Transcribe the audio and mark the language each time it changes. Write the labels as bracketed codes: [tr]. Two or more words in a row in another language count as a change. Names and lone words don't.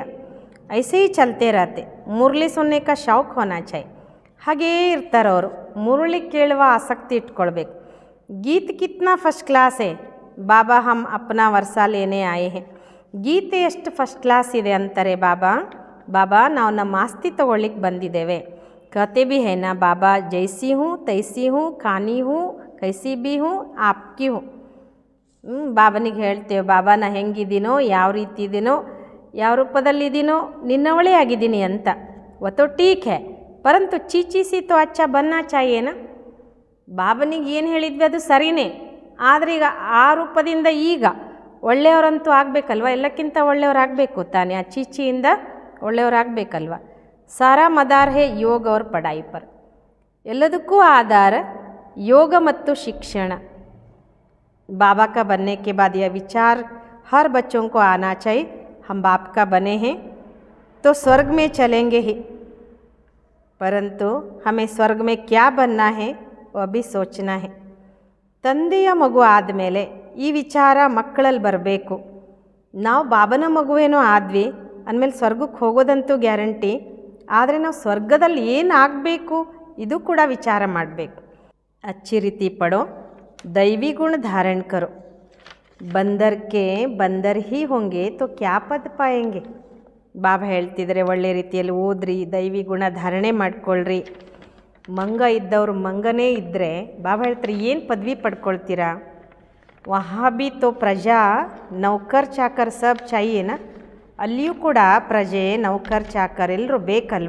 [hi] ऐसे ही चलते रहते, मुरली सुनने का शौक होना चाहिए. [kn] ಹಾಗೇ ಇರ್ತಾರೆ ಅವರು, ಮುರಳಿ ಕೇಳುವ ಆಸಕ್ತಿ ಇಟ್ಕೊಳ್ಬೇಕು. [hi] गीत कितना [en] first class [hi] है बाबा, हम अपना वर्सा लेने आए हैं. [kn] ಗೀತೆ ಎಷ್ಟು [en] first class [kn] ಇದೆ ಅಂತಾರೆ ಬಾಬಾ. ಬಾಬಾ ನಾವು ನಮ್ಮ ಆಸ್ತಿ ತಗೊಳ್ಳಿಕ್ಕೆ ಬಂದಿದ್ದೇವೆ. [hi] कहते भी है ना बाबा, जैसी हूँ तैसी हूँ, खानी हूँ कैसी भी हूँ, आपकी हूँ. [kn] ಬಾಬನಿಗೆ ಹೇಳ್ತೇವೆ, ಬಾಬಾ ನಾ ಹೆಂಗಿದ್ದೀನೋ, ಯಾವ ರೀತಿ ಇದ್ದೀನೋ, ಯಾವ ರೂಪದಲ್ಲಿದ್ದೀನೋ ನಿನ್ನವಳೇ ಆಗಿದ್ದೀನಿ ಅಂತ. [hi] वो तो ठीक है परंतु छीछी से तो अच्छा बनना चाहिए ना. [kn] ಬಾಬನಿಗೆ ಏನು ಹೇಳಿದ್ವಿ ಅದು ಸರಿಯೇ, ಆದರೆ ಈಗ ಆ ರೂಪದಿಂದ ಈಗ ಒಳ್ಳೆಯವರಂತೂ ಆಗಬೇಕಲ್ವ, ಎಲ್ಲಕ್ಕಿಂತ ಒಳ್ಳೆಯವರಾಗಬೇಕು ತಾನೇ, ಆ ಚೀಚಿಯಿಂದ ಒಳ್ಳೆಯವರಾಗಬೇಕಲ್ವ. [hi] सारा मदार है योग और पढ़ाई पर, [kn] ಎಲ್ಲದಕ್ಕೂ ಆಧಾರ ಯೋಗ ಮತ್ತು ಶಿಕ್ಷಣ. [hi] बाबा का बनने के बाद यह विचार हर बच्चों को आना चाहिए, हम बाप का बने हैं तो स्वर्ग में चलेंगे ही, परंतु हमें स्वर्ग में क्या बनना है वह भी सोचना है. [kn] ತಂದೆಯ ಮಗು ಆದಮೇಲೆ ಈ ವಿಚಾರ ಮಕ್ಕಳಲ್ಲಿ ಬರಬೇಕು. ನಾವು ಬಾಬನ ಮಗುವೇನೋ ಆದ್ವಿ ಅಂದಮೇಲೆ ಸ್ವರ್ಗಕ್ಕೆ ಹೋಗೋದಂತೂ ಗ್ಯಾರಂಟಿ, ಆದರೆ ನಾವು ಸ್ವರ್ಗದಲ್ಲಿ ಏನು ಆಗಬೇಕು ಇದು ಕೂಡ ವಿಚಾರ ಮಾಡಬೇಕು. [hi] अच्छी रीति पढ़ो, दैवी गुण धारण करो, बंदर के बंदर ही होंगे तो क्या पद पाएंगे. [kn] ಬಾಬಾ ಹೇಳ್ತಿದ್ದಾರೆ, ಒಳ್ಳೆ ರೀತಿಯಲ್ಲಿ ಓದ್ರಿ, ದೈವಿ ಗುಣ ಧಾರಣೆ ಮಾಡ್ಕೊಳ್ರಿ. ಮಂಗ ಇದ್ದವರು ಮಂಗನೇ ಇದ್ದರೆ ಬಾಬಾ ಹೇಳ್ತಾರೆ ಏನು ಪದವಿ ಪಡ್ಕೊಳ್ತೀರಾ. [hi] वहाँ भी तो प्रजा नौकर चाकर सब चाहिए ना, [kn] ಅಲ್ಲಿಯೂ ಕೂಡ ಪ್ರಜೆ ನೌಕರ್ ಚಾಕರ್ ಎಲ್ಲರೂ ಬೇಕಲ್ವ.